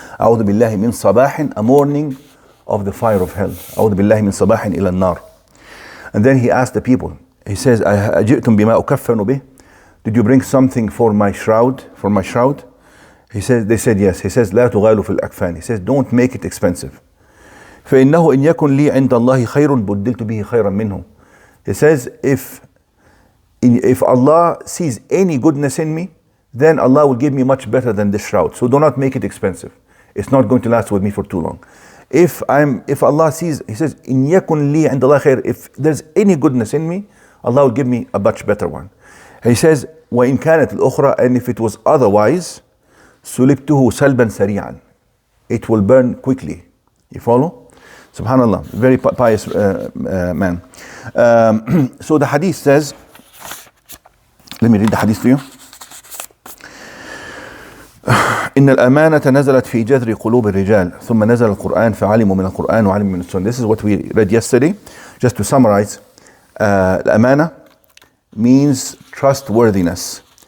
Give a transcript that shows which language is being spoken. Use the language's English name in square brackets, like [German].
[Arabic] A'udhu billahi min sabahin, [English] a morning of the fire of hell. [Arabic] A'udhu billahi min sabahin ila nar. [English] And then he asked the people, he says, [Arabic] "Aji'tum bima ukaffanu bih?" [English] Did you bring something for my shroud? He says, they said yes. He says, [Arabic] "La tughalu fil akfan." [English] He says, don't make it expensive. [Arabic] فإنه إن يكن لي عند الله خير بدلت به خيرا منه. [English] He says, if Allah sees any goodness in me, then Allah will give me much better than this shroud. So do not make it expensive. It's not going to last with me for too long. If Allah sees, he says, [Arabic] إن يكن لي عند الله خير, [English] if there's any goodness in me, Allah will give me a much better one. He says, [Arabic] وإن كانت الأخرى, [English] and if it was otherwise, [Arabic] سلبته سلبا سريعا. [English] It will burn quickly. You follow? Subhanallah, very pious man. So the hadith says, let me read the hadith to you. [Arabic] إن الأمانة نزلت في جذر قلوب الرجال ثم نزل القرآن فعلموا من القرآن وعلموا من السنة. [English] This is what we read yesterday. Just to summarize, الأمانة means trustworthiness.